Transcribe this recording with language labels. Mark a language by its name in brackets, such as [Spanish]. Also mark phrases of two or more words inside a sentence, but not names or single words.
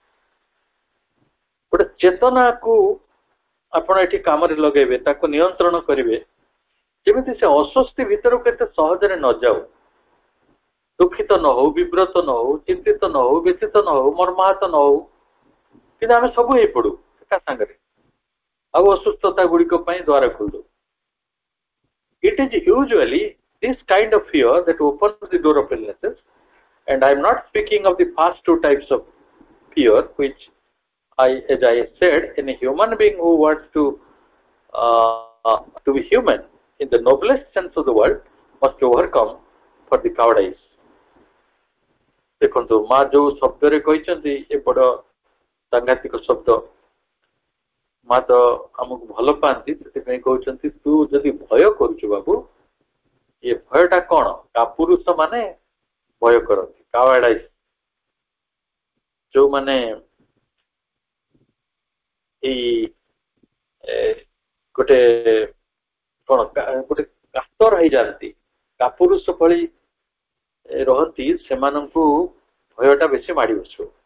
[Odia] ଗୋଟେ ଚେତନାକୁ ଆପଣ ଏଠି କାମରେ ଲଗେଇବେ, ତାକୁ ନିୟନ୍ତ୍ରଣ କରିବେ, ଯେମିତି ସେ ଅସ୍ୱସ୍ତି ଭିତରକୁ ଏତେ ସହଜରେ ନ ଯାଉ, ଦୁଃଖିତ ନ ହଉ, ବିବ୍ରତ ନ ହଉ, ଚିନ୍ତିତ ନ ହଉ, ବ୍ୟଥିତ ନ ହଉ, ମର୍ମାହତ ନ ହଉ। କିନ୍ତୁ ଆମେ ସବୁ ହେଇପଡୁ ଏକା ସାଙ୍ଗରେ, ଆଉ ଅସୁସ୍ଥତା ଗୁଡ଼ିକ ପାଇଁ ଦ୍ୱାର ଖୋଲିଦଉ। [English] It is usually this kind of fear that opens the door of illnesses, and I am not speaking of the first two types of fear, which as I said, in a human being who wants to be human in the noblest sense of the word must overcome for the cowardice. [Odia] ଦେଖନ୍ତୁ ମା ଯୋଉ ଶବ୍ଦରେ କହିଛନ୍ତି, ଏ ବଡ ସାଂଘାତିକ ଶବ୍ଦ। ମା ତ ଆମକୁ ଭଲ ପାଆନ୍ତି, ସେଥିପାଇଁ କହୁଛନ୍ତି ତୁ ଯଦି ଭୟ କରୁଛୁ ବାବୁ, ଏ ଭୟଟା କଣ? କାପୁରୁଷ ମାନେ ଭୟ କରନ୍ତି, କାୱାର୍ଡାଇସ୍, ଯୋଉମାନେ ଏଇ ଗୋଟେ କଣ ଗୋଟେ କାତର ହେଇଯାଆନ୍ତି, କାପୁରୁଷ ଭଳି ରହନ୍ତି, ସେମାନଙ୍କୁ ଭୟଟା ବେଶୀ ମାଡି ବସିବ।